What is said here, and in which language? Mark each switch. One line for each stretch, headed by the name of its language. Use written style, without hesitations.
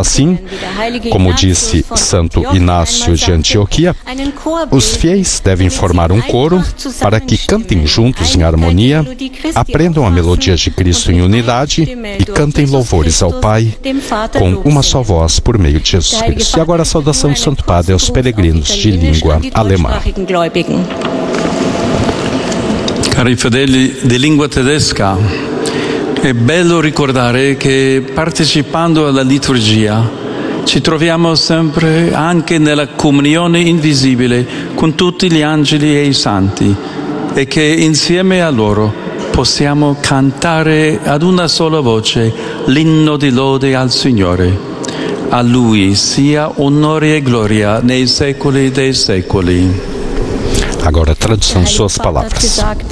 Portuguese: Assim, como disse Santo Inácio de Antioquia, os fiéis devem formar um coro para que cantem juntos em harmonia, aprendam a melodias de Cristo em unidade e cantem louvores ao Pai com uma só voz por meio de Jesus Cristo. E agora a saudação do Santo Padre aos peregrinos de língua alemã.
Italian: Cari fedeli di lingua tedesca, è bello ricordare che partecipando alla liturgia ci troviamo sempre anche nella comunione invisibile con tutti gli angeli e i santi e che insieme a loro possiamo cantare ad una sola voce l'inno di lode al Signore. A Lui sia onore e gloria nei secoli dei secoli.
Portuguese: Agora tradução de suas palavras.